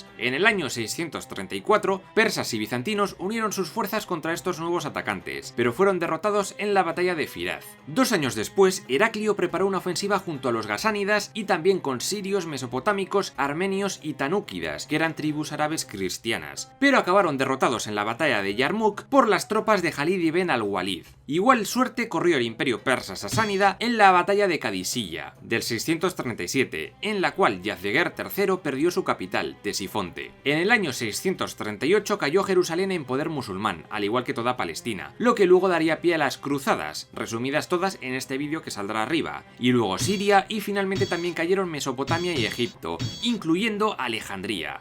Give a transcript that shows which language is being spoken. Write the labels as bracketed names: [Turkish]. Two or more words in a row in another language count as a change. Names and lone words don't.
[Spanish] En el año 634, persas y bizantinos unieron sus fuerzas contra estos nuevos atacantes, pero fueron derrotados en la batalla de Firaz. 2 años después, Heraclio preparó una ofensiva junto a los gasánidas y también con sirios, mesopotámicos, armenios y tanúquidas, que eran tribus árabes cristianas, pero acabaron derrotados en la batalla de Yarmouk por las tropas de Khalid ibn al-Walid. Igual suerte corrió el imperio persa sasánida en la batalla de Kadisiyah del 637, en la cual Yazdegerd III perdió su capital, Ctesifonte. En el año 638 cayó Jerusalén en poder musulmán, al igual que toda Palestina, lo que luego daría pie a las cruzadas, resumidas todas en este vídeo que saldrá arriba, y luego Siria, y finalmente también cayeron Mesopotamia y Egipto, incluyendo Alejandría.